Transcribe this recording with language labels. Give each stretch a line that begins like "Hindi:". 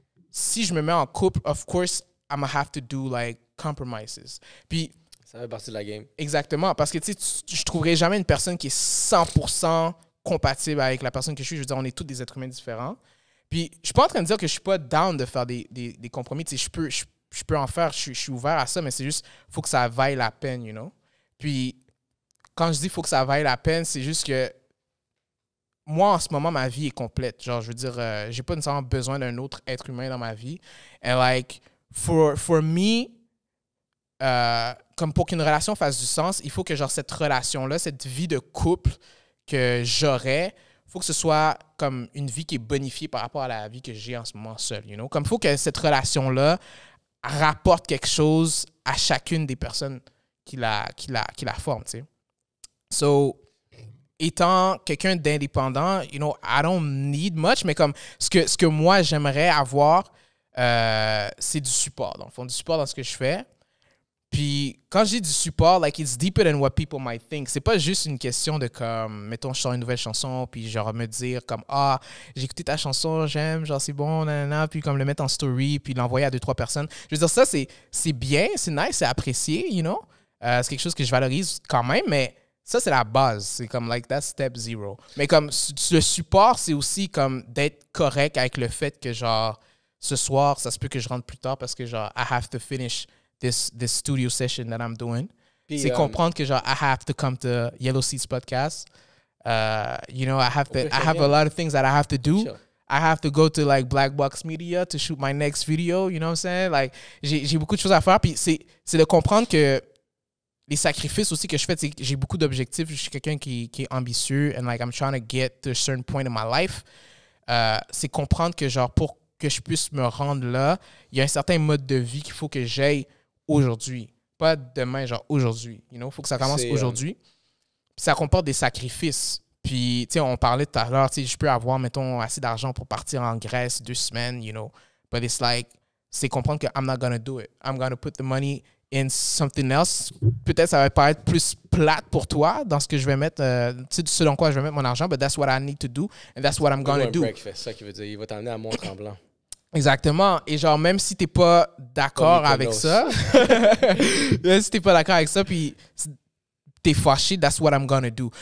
French: Si je me mets en couple,
English: of course, I'm gonna have to do like compromises.
French: Puis, ça fait partie de la game. Exactement, parce que je trouverai jamais une personne qui est 100% compatible avec la personne que je suis. Je veux dire, on est tous des êtres humains différents. Puis, je suis pas en train de dire que je suis pas down de faire des compromis. Tu sais, je peux en faire, je suis ouvert à ça, mais c'est juste, faut que ça vaille la peine, you know? Puis, quand je dis faut que ça vaille la peine, c'est juste que moi, en ce moment, ma vie est complète. Genre, je veux dire, j'ai pas nécessairement besoin d'un autre être humain dans ma vie.
English: And like, for me,
French: comme pour qu'une relation fasse du sens, il faut que genre cette relation-là, cette vie de couple que j'aurais, il faut que ce soit comme une vie qui est bonifiée par rapport à la vie que j'ai en ce moment seul, you know? Comme il faut que cette relation-là rapporte quelque chose à chacune des personnes qui la forment, tu sais. So, étant quelqu'un d'indépendant,
English: you know, I don't need much,
French: mais comme ce que moi j'aimerais avoir, c'est du support, dans le fond, du support dans ce que je fais. Puis quand je dis du support,
English: like it's deeper than what people might think.
French: C'est pas juste une question de comme, mettons, je sors une nouvelle chanson, puis genre me dire comme, j'ai écouté ta chanson, j'aime, genre c'est bon, nanana, puis comme le mettre en story, puis l'envoyer à 2-3 personnes. Je veux dire, ça c'est bien, c'est nice, c'est apprécié, you know. C'est quelque chose que je valorise quand même, mais ça, c'est la base. C'est comme, like, that's step 0. Mais comme, le support, c'est aussi comme d'être correct avec le fait que, genre, ce soir, ça se peut que je rentre plus tard parce que, genre,
English: I have to finish this studio session that I'm doing.
French: Puis, c'est comprendre que, genre,
English: I have to come to Yellow Seats podcast. You know, I have a lot of things that I have to do. Sure. I have to go to, like, Black Box Media to shoot my next video. You know what I'm saying?
French: Like, j'ai beaucoup de choses à faire. Puis, c'est de comprendre que les sacrifices aussi que je fais, j'ai beaucoup d'objectifs. Je suis quelqu'un qui est ambitieux
English: and like I'm trying to get to a certain point in my life.
French: C'est comprendre que genre pour que je puisse me rendre là, il y a un certain mode de vie qu'il faut que j'aille aujourd'hui. Pas demain, genre aujourd'hui. You know? Il faut que ça commence aujourd'hui. Puis ça comporte des sacrifices. Puis, tu sais, on parlait tout à l'heure, tu sais, je peux avoir, mettons, assez d'argent pour partir en Grèce 2 semaines, you know.
English: But it's like,
French: c'est comprendre que
English: I'm not gonna do it. I'm gonna put the money in something else.
French: Peut-être ça va paraître plus plate pour toi dans ce que je vais mettre, tu sais, ce dans quoi je vais mettre mon argent,
English: but that's what I need to do and that's what I'm gonna do.
French: C'est ça qui veut dire, il va t'emmener à Mont-Tremblant. Exactement. Et genre, même si t'es pas d'accord avec ça, même si t'es pas d'accord avec ça, puis t'es fâché,
English: that's what I'm gonna do.